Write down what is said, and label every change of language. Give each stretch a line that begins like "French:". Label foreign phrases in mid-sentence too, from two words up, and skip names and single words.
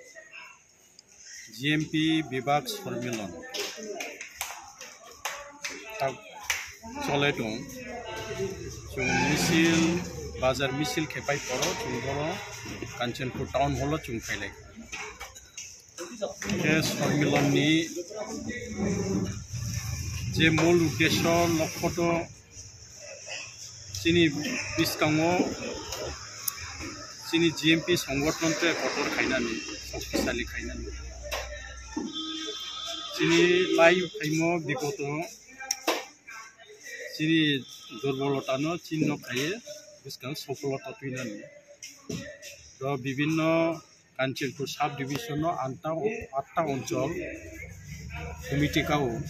Kok Borok: GMP Bibag Sormilon chole dong chung misil bazar misil khepai poro chung boro Kanchanpur town hall chung khailai Sormilon ni
Bangla: যে মূল উদ্দেশ্য
Kok Borok: লক্ষ্যটো চিনি বিস্কাঙো চিনি জিএমপি সংগঠনতে কঠোর খাইনানি শক্তিশালী খাইনানি চিনি লাই খাইমো বিগত চিনি দুর্বলতানো চিহ্ন খাইয়ে বিস্কাং সফলতা তুইনানি তো বিভিন্ন কাঞ্চনপুর
English: sub division
Kok Borok: 8টা অঞ্চল কমিটিকাও